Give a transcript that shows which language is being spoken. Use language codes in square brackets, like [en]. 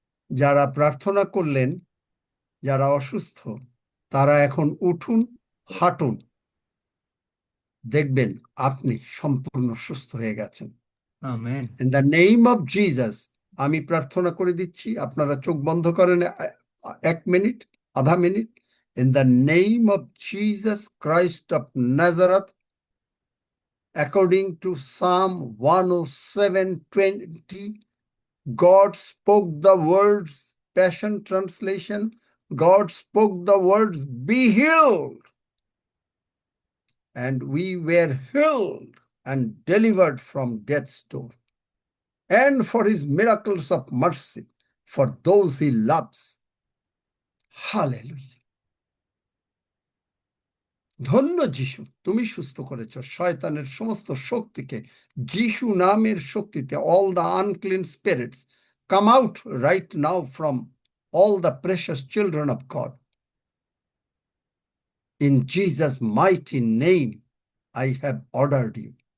[bn] যারা প্রার্থনা করলেন, যারা অসুস্থ তারা এখন উঠুন, হাঁটুন, দেখবেন আপনি সম্পূর্ণ সুস্থ হয়ে গেছেন। Amen. [en] in the name of Jesus [bn] আমি প্রার্থনা করে দিচ্ছি, আপনারা চোখ বন্ধ করেন 1 মিনিট, আধা minute. [en] In the name of Jesus Christ of Nazareth, according to Psalm 107:20, God spoke the words, Passion Translation, God spoke the words, be healed. And we were healed and delivered from death's door, and for his miracles of mercy for those he loves. Hallelujah. [bn] ধন্য যিশু, তুমি সুস্থ করেছ শয়তানের সমস্ত শক্তিকে যিশু নামের শক্তিতে। [en] all the unclean spirits come out right now from all the precious children of God. In Jesus' mighty name, I have ordered you.